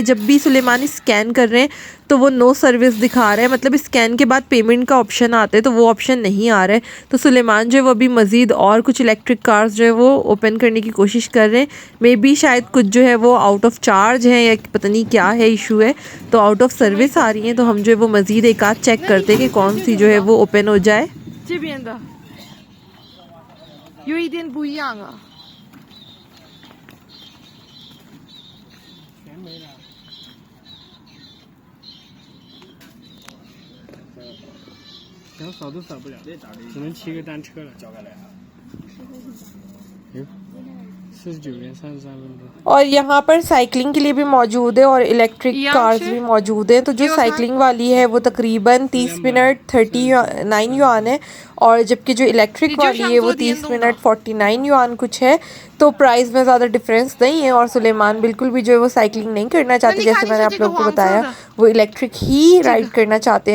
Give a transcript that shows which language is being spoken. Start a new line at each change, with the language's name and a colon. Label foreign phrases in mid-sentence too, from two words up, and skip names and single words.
Urdu: جب بھی سلیمان سکین کر رہے ہیں تو وہ
English: no service
Urdu: دکھا رہا ہے، مطلب سکین کے بعد پیمنٹ کا آپشن آتا ہے تو وہ آپشن نہیں آ رہا ہے. تو سلیمان جو ہے وہ ابھی مزید اور کچھ
English: electric cars
Urdu: جو ہے وہ اوپن کرنے کی کوشش کر رہے ہیں.
English: may be
Urdu: شاید کچھ جو ہے وہ
English: out of charge
Urdu: ہے یا پتا نہیں کیا ہے ایشو ہے، تو
English: out of service
Urdu: آ رہی ہیں. تو ہم جو ہے وہ مزید ایک آدھ چیک کرتے ہیں کہ کون سی جو ہے وہ اوپن ہو جائے.
Chinese: 扫都扫不了，只能骑个单车了。交过来啊！49元33分。
Urdu: اور یہاں پر سائیکلنگ کے لیے بھی موجود ہے اور
English: electric cars
Urdu: بھی موجود ہیں. تو جو سائیکلنگ والی ہے وہ تقریباً 30 منٹ 39 یوان ہے، اور جبکہ جو الیکٹرک والی ہے وہ 30 منٹ 49 یوان کچھ ہے. تو پرائس میں زیادہ ڈفرنس نہیں ہے۔ اور سلیمان بالکل بھی جو ہے وہ سائیکلنگ نہیں کرنا چاہتے، جیسے میں نے آپ لوگوں کو بتایا وہ الیکٹرک ہی رائڈ کرنا چاہتے ہیں.